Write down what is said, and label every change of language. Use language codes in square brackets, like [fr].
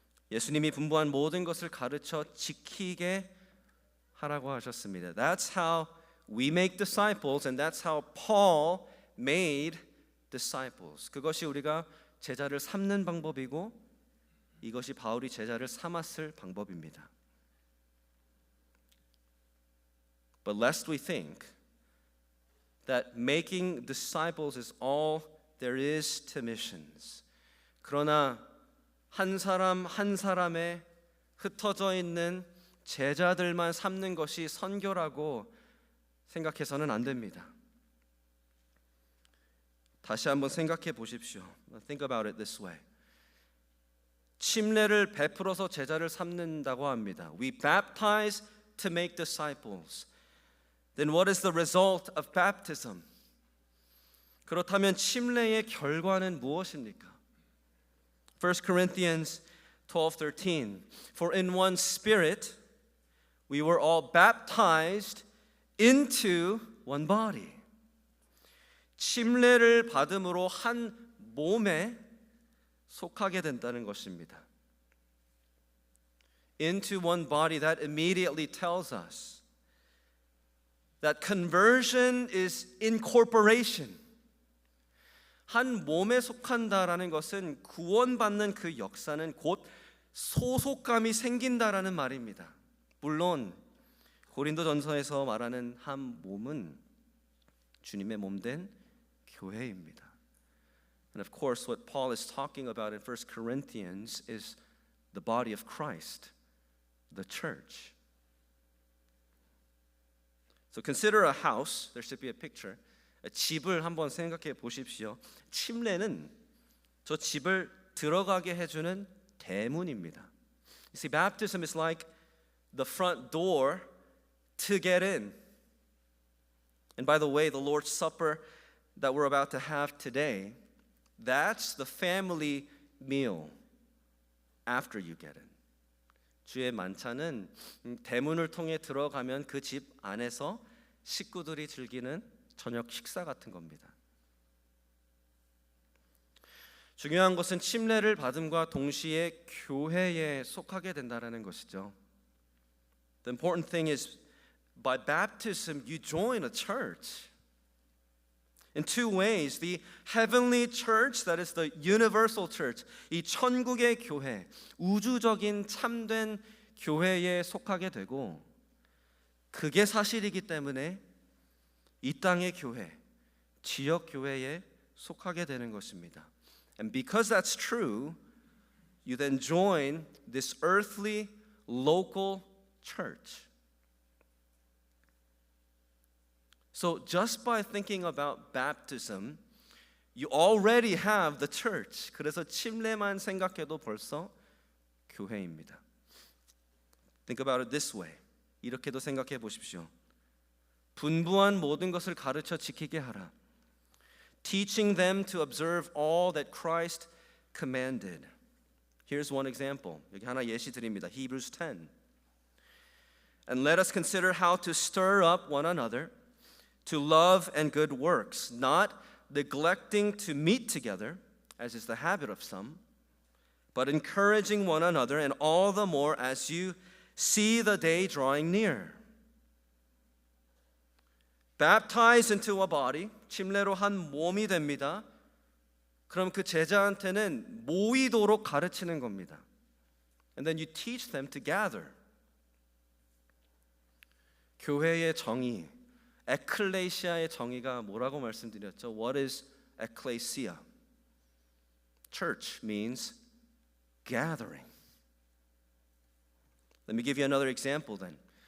[ko] 예수님이 분부한 모든 것을 가르쳐 지키게 하라고 하셨습니다. [en] That's how we make disciples, and that's how Paul made disciples. [ko] 그것이 우리가 제자를 삼는 방법이고 이것이 바울이 제자를 삼았을 방법입니다. [en] But lest we think that making disciples is all there is to missions. [ko] 그러나 한 사람 한 사람의 흩어져 있는 제자들만 삼는 것이 선교라고 생각해서는 안 됩니다. 다시 한번 생각해 보십시오. [en] Think about it this way. [ko] 침례를 베풀어서 제자를 삼는다고 합니다. [en] We baptize to make disciples. Then what is the result of baptism? [ko] 그렇다면 침례의 결과는 무엇입니까? [en] 1 Corinthians 12:13. For in one spirit we were all baptized into one body. [ko] 침례를 받음으로 한 몸에 속하게 된다는 것입니다. [en] Into one body, that immediately tells us that conversion is incorporation. [ko] 한 몸에 속한다라는 것은 구원받는 그 역사는 곧 소속감이 생긴다라는 말입니다. 물론 고린도전서에서 말하는 한 몸은 주님의 몸된 교회입니다. [en] And of course what Paul is talking about in 1 Corinthians is the body of Christ, the church. So consider a house. There should be a picture. [ko] 집을 한번 생각해 보십시오. 침례는 저 집을 들어가게 해주는 대문입니다. [en] You see, baptism is like the front door to get in. And by the way, the Lord's Supper that we're about to have today, that's the family meal after you get in. [ko] 주의 만찬은 대문을 통해 들어가면 그 집 안에서 식구들이 즐기는 저녁 식사 같은 겁니다. 중요한 것은 침례를 받음과 동시에 교회에 속하게 된다는 것이죠. [en] The important thing is by baptism you join a church. In two ways, the heavenly church, that is the universal church, [ko] 이 천국의 교회, 우주적인 참된 교회에 속하게 되고, 그게 사실이기 때문에 이 땅의 교회, 지역 교회에 속하게 되는 것입니다. [en] And because that's true, you then join this earthly local church. So just by thinking about baptism, you already have the church. [ko] 그래서 침례만 생각해도 벌써 교회입니다. [en] Think about it this way. [ko] 이렇게도 생각해 보십시오. 분부한 모든 것을 가르쳐 지키게 하라. [en] Teaching them to observe all that Christ commanded. Here's one example. [ko] 여기 하나 예시 드립니다. [en] Hebrews 10. And let us consider how to stir up one another to love and good works, not neglecting to meet together, as is the habit of some, but encouraging one another, and all the more as you see the day drawing near. Baptized into a body, [ko] 침례로 한 몸이 됩니다. 그럼 그 제자한테는 모이도록 가르치는 겁니다. [en] And then you teach them to gather. [ko] 교회의 정의, 에클레시아의 정의가 뭐라고 말씀드렸죠? [en] What is ecclesia? Church means gathering. Let me give you another example then.